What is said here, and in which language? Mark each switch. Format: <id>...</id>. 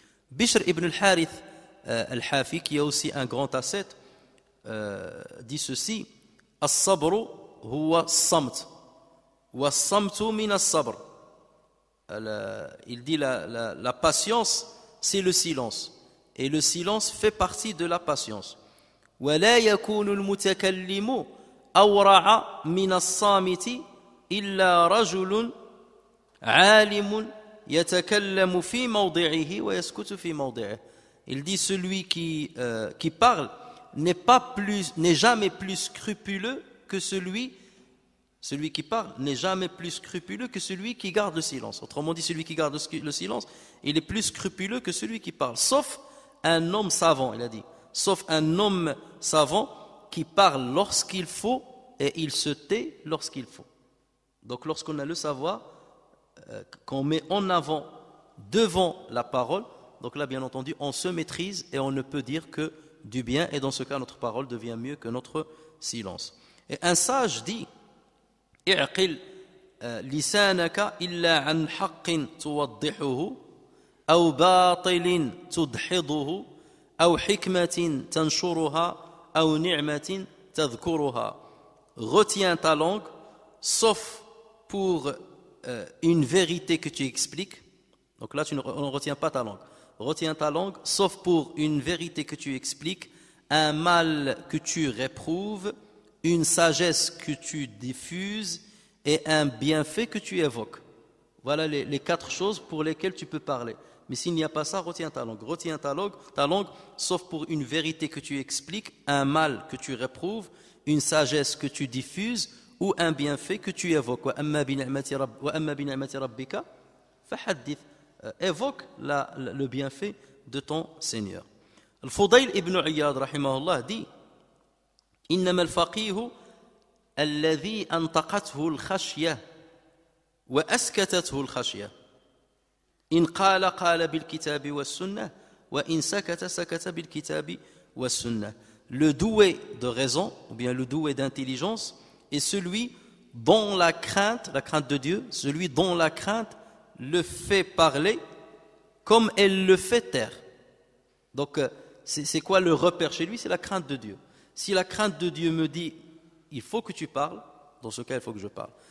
<fr>Bishr ibn al-Harith al-Hafi, qui est aussi un grand ascète, dit ceci:</fr> <ar>As-sabru huwa as-samt, wa as-samtu min as-sabr.</ar> <fr>Il dit la patience, c'est le silence, et le silence fait partie de la patience.</fr> <ar>ولا يكون المتكلم أورع من الصامت إلا رجل عالم يتكلم في موضعه ويسكت في موضعه.</ar> <fr>Il dit celui qui parle n'est jamais plus scrupuleux que celui qui parle n'est jamais plus scrupuleux que celui qui garde le silence. Autrement dit, celui qui garde le silence, il est plus scrupuleux que celui qui parle. Sauf un homme savant, il a dit. Sauf un homme savant qui parle lorsqu'il faut et il se tait lorsqu'il faut. Donc lorsqu'on a le savoir, qu'on met en avant devant la parole, donc là bien entendu on se maîtrise et on ne peut dire que du bien, et dans ce cas notre parole devient mieux que notre silence. Et un sage dit</fr> <ar>اعقل لسانك إلا عن حق توضحه أو باطل تدحضه أو حكمة تنشرها أو نعمة تذكرها.</ar> <fr>Retiens ta langue sauf pour une vérité que tu expliques. Donc là on ne retient pas ta langue. Retiens ta langue sauf pour une vérité que tu expliques, un mal que tu réprouves, une sagesse que tu diffuses et un bienfait que tu évoques. Voilà les 4 choses pour lesquelles tu peux parler. Mais s'il n'y a pas ça, retiens ta langue. Retiens ta langue, sauf pour une vérité que tu expliques, un mal que tu réprouves, une sagesse que tu diffuses ou un bienfait que tu évoques.</fr> <ar>وَأَمَّا بِنِعْمَةِ رَبِّكَ فَحَدِّثْ.</ar> <fr>Évoque le bienfait de ton Seigneur.</fr> <ar>Al-Fudayl ibn Iyad rahimahullah dit إنما الفقيه الذي أنطقته الخشية وأسكتته الخشية إن قال بالكتاب والسنة وإن سكت بالكتاب والسنة.</ar> <fr>Le doué de raison ou bien le doué d'intelligence est celui dont la crainte de Dieu, celui dont la crainte le fait parler comme elle le fait taire. Donc c'est quoi le repère chez lui? C'est la crainte de Dieu. Si la crainte de Dieu me dit il faut que tu parles, dans ce cas il faut que je parle.</fr>